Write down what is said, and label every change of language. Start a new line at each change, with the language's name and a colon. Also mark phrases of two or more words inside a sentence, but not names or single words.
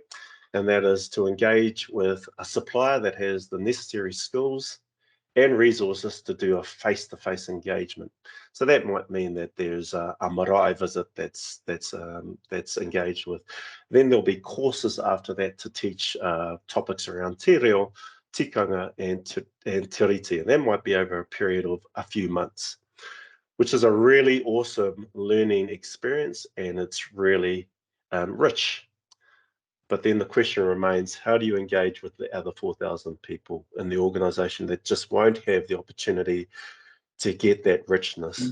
English: And that is to engage with a supplier that has the necessary skills and resources to do a face-to-face engagement. So that might mean that there's a marae visit that's engaged with. Then there'll be courses after that to teach topics around
Māori: te reo,
English: tikanga, and
Māori: te riti.
English: And that might be over a period of a few months, which is a really awesome learning experience, and it's really rich. But then the question remains, how do you engage with the other 4,000 people in the organization that just won't have the opportunity to get that richness?